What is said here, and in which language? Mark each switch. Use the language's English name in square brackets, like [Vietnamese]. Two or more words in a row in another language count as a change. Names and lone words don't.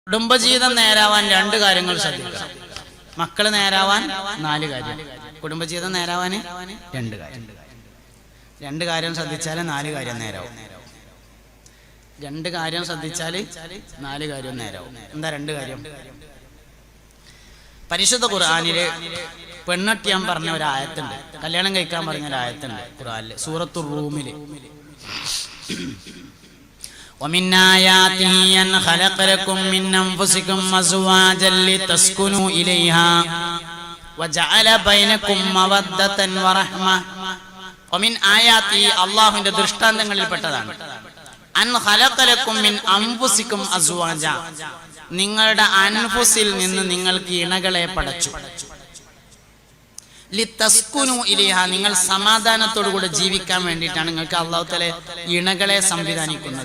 [Malayalam] കുടുംബജീവിതം നേരാവാൻ രണ്ട് കാര്യങ്ങൾ ശ്രദ്ധിക്കണം. മക്കള് നേരാവാൻ 4 കാര്യം, കുടുംബജീവിതം നേരാവാൻ രണ്ട് കാര്യം ശ്രദ്ധിച്ചാൽ 4 കാര്യം നേരാവും. 2 കാര്യം ശ്രദ്ധിച്ചാൽ 4 കാര്യം നേരാവും. എന്താ 2 കാര്യം? പരിശുദ്ധ ഖുർആനില് പെണ്ണട്ടിയാൻ പറഞ്ഞ ഒരു ആയത്തുണ്ട്, കല്യാണം കഴിക്കാൻ പറഞ്ഞ ഒരു ആയത്തുണ്ട് ഖുർആനില്, സൂറത്തുർ റൂമില്. [Arabic] ومن آياته أن خلق لكم من أنفسكم أزواجا لتسكنوا إليها وجعل بينكم مودة ورحمة. ومن آياته [Malayalam] അല്ലാഹുവിന്റെ ദൃഷ്ടാന്തങ്ങളിൽ പെട്ടതാണ് [Arabic] أن خلق لكم من أنفسكم أزواجا, [Malayalam] നിങ്ങളുടെ അൻഫുസിൽ നിന്ന് നിങ്ങൾക്ക് ഇണകളെ പടച്ചു. [Arabic] لتسكنوا إليها, [Malayalam] നിങ്ങൾ സമാധാനത്തോടുകൂടെ ജീവിക്കാൻ വേണ്ടിയിട്ടാണ് നിങ്ങൾക്ക് [Arabic] الله تعالى [Malayalam] ഇണകളെ സംവിധാനിക്കുന്നത്.